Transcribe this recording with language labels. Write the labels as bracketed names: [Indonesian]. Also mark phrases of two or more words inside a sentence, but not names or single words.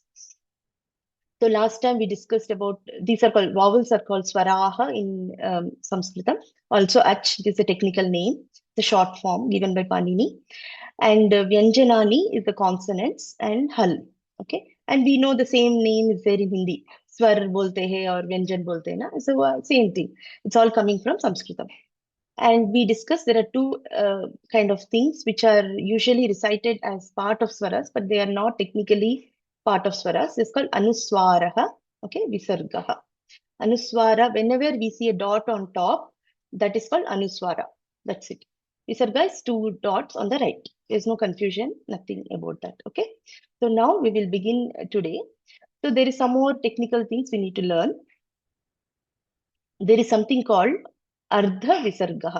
[English] So last time we discussed about, these are called, vowels are called swaraha in Sanskrit. Also ach is a technical name, the short form given by Panini. And vyanjanani is the consonants and hal. Okay. And we know the same name is there in Hindi. [Hindi] स्वर बोलते है और व्यंजन बोलते है ना. [English] So same thing. It's all coming from Sanskrit. And we discussed there are two kind of things which are usually recited as part of swaras, but they are not technically part of swaras. It's called anuswaraha, okay, visargaha. Anuswara, whenever we see a dot on top, that is called anuswara. That's it. Visarga is two dots on the right. There's no confusion, nothing about that, okay? So now we will begin today. So there is some more technical things we need to learn. There is something called [Sanskrit] अर्ध विसर्गः.